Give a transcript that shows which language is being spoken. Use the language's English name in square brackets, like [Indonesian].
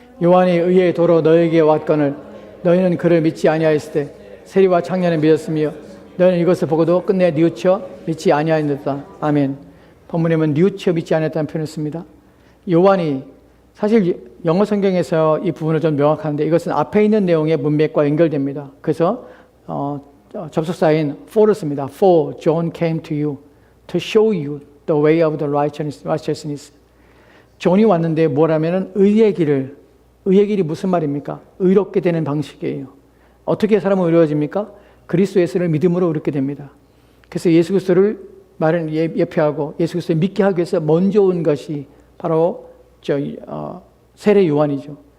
[Korean] 요한이 의의 도로 너에게 왔거늘 너희는 그를 믿지 아니하였을 때 세리와 청년을 믿었으며 너희는 이것을 보고도 끝내 뉘우쳐 믿지 아니하였다. 아멘. 본문에는 뉘우쳐 믿지 아니했다는 표현을 씁니다. 요한이 사실 영어 성경에서 이 부분을 좀 명확한데 이것은 앞에 있는 내용의 문맥과 연결됩니다. 그래서 접속사인 for를 씁니다. [English] For John came to you to show you the way of the righteousness. [Korean] 존이 왔는데 뭐라면은 의의 길이 무슨 말입니까? 의롭게 되는 방식이에요. 어떻게 사람은 의로워집니까? 그리스도 예수를 믿음으로 의롭게 됩니다. 그래서 예수 그리스도를 말을 예표하고 예수 그리스도를 믿게 하기 위해서 먼저 온 것이 바로 세례 요한이죠.